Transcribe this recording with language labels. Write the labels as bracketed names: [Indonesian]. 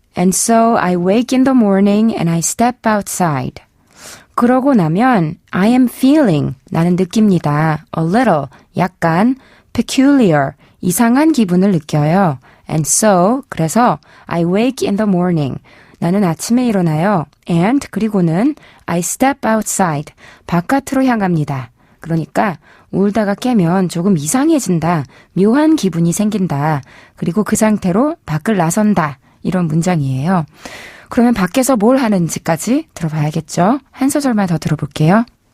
[English] And so I wake in the morning and I step outside. [Korean] 그러고 나면 [English] I am feeling, [Korean] 나는 느낍니다. [English] A little, [Korean] 약간 [English] peculiar, [Korean] 이상한 기분을 느껴요. [English] And so, [Korean] 그래서 [English] I wake in the morning. [Korean] 나는 아침에 일어나요. [English] And, [Korean] 그리고는 [English] I step outside. [Korean] 바깥으로 향합니다. 그러니까 울다가 깨면 조금 이상해진다. 묘한 기분이 생긴다. 그리고 그 상태로 밖을 나선다. 이런 문장이에요. 그러면 밖에서 뭘 하는지까지 들어봐야겠죠? 한 소절만 더 들어볼게요.